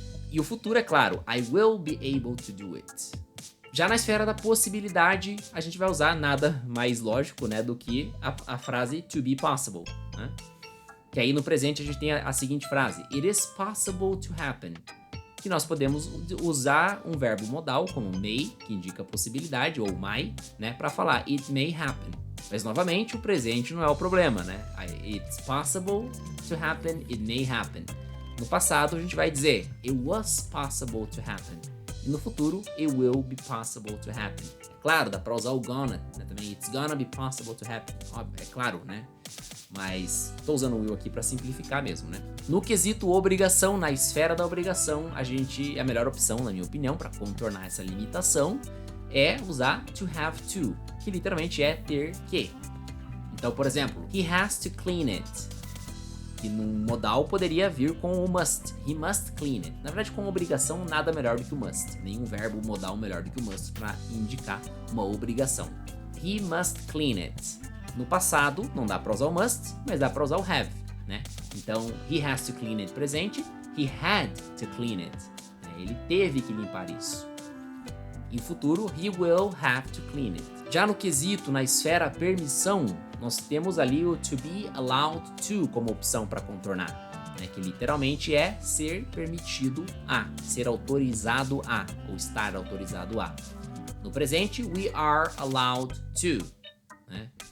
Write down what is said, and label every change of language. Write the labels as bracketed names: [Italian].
[Portuguese] E o futuro é claro, [English] I will be able to do it. [Portuguese] Já na esfera da possibilidade, a gente vai usar nada mais lógico, né, do que a frase [English] to be possible, [Portuguese] né? Que aí no presente a gente tem a seguinte frase, [English] it is possible to happen. [Portuguese] Que nós podemos usar um verbo modal como may, que indica possibilidade, ou might, né, para falar [English] it may happen. [Portuguese] Mas novamente o presente não é o problema, né? [English] It's possible to happen, it may happen. [Portuguese] No passado a gente vai dizer [English] it was possible to happen. [Portuguese] E no futuro, [English] it will be possible to happen. [Portuguese] É claro, dá pra usar o gonna, né, também. [English] It's gonna be possible to happen. [Portuguese] Óbvio, é claro, né? Mas tô usando o will aqui pra simplificar mesmo, né? No quesito obrigação, na esfera da obrigação, a melhor opção, na minha opinião, pra contornar essa limitação, é usar to have to, que literalmente é ter que. Então, por exemplo, [English] he has to clean it. [Portuguese] Que num modal poderia vir com o must. [English] He must clean it. [Portuguese] Na verdade, com obrigação, nada melhor do que o must. Nenhum verbo modal melhor do que o must para indicar uma obrigação. [English] He must clean it. [Portuguese] No passado, não dá para usar o must, mas dá para usar o have, né? [English] Então, he has to clean it presente. He had to clean it. [Portuguese] Ele teve que limpar isso. Em futuro, [English] he will have to clean it. [Portuguese] Já no quesito, na esfera permissão, nós temos ali o to be allowed to como opção para contornar, né? Que literalmente é ser permitido a, ser autorizado a, ou estar autorizado a. No presente, [English] we are allowed to, né?